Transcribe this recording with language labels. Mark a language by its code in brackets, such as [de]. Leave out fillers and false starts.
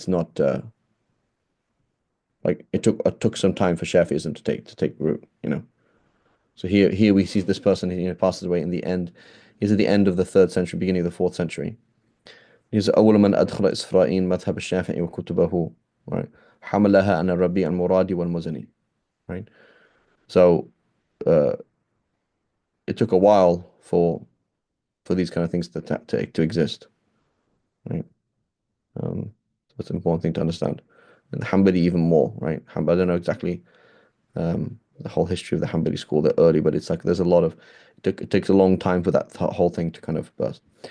[en] It's not like it took some time for Shafi'ism to take root. So here we see this person, passes away in the end. He's at the end of the third century, beginning of the fourth century. He's [ar] أول من أدخل إسرائيل مذهب الشافعي وكتبه, [en] right? [ar] حملها عن الربيع المرادي والمزني, [en] right? So uh, it took a while for these kind of things to exist, right? So it's an important thing to understand. And the Hanbali even more, right? I don't know exactly the whole history of the Hanbali school that early, but it's like there's a lot of it takes a long time for that whole thing to kind of burst.